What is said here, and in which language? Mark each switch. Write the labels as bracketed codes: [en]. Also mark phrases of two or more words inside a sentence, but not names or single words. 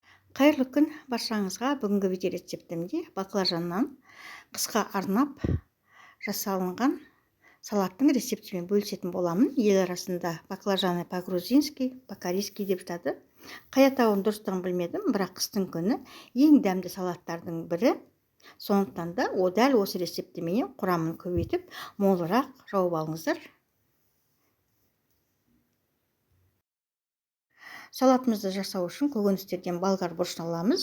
[kk] Қайырлы күн баршаңызға. Бүгінгі видео рецептімде баклажаннан қысқа арнап жасалынған салаттың рецептімен бөлісетін боламын. Ел арасында баклажаны [ru] по-грузински, по-корейски [kk] деп жатады. Қай атауын дұрыстығын білмедім, бірақ қыстың күні ең дәмді салаттардың бірі. Сондықтан да дәл осы рецептіменен құрамын көбейтіп, молырақ жауып алыңыздар. Салатымызды жасау үшін көкөністерден болгар бұрышын аламыз.